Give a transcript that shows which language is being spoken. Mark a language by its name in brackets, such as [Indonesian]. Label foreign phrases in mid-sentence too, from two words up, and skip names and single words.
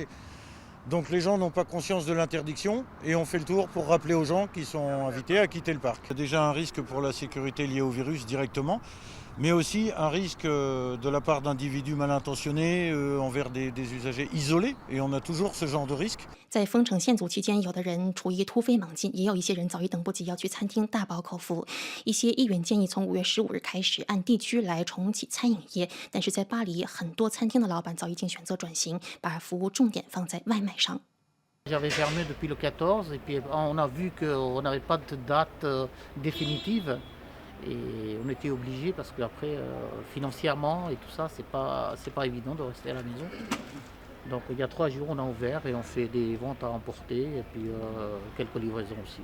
[French] Donc les gens n'ont pas conscience de l'interdiction et on fait le tour pour rappeler aux gens qui sont invités à quitter le parc. Il y a déjà un risque pour la sécurité lié au virus directement, mais aussi un risque de la part d'individus mal intentionnés envers des usagers isolés, et on a toujours ce genre de risque. [Chinese] 在封城限阻期间，有的人厨艺突飞猛进，也有一些人早已等不及要去餐厅大饱口福。一些议员建议从5月15日开始按地区来重启餐饮业，但是在巴黎，很多餐厅的老板早已经选择转型，把服务重点放在外卖上。 [French] J'avais fermé depuis le 14 et puis on a vu qu'on n'avait pas de date définitive et on était obligé parce qu'après financièrement et tout ça c'est pas évident de rester à la maison. Donc il y a 3 jours on a ouvert et on fait des ventes à emporter et puis quelques livraisons aussi.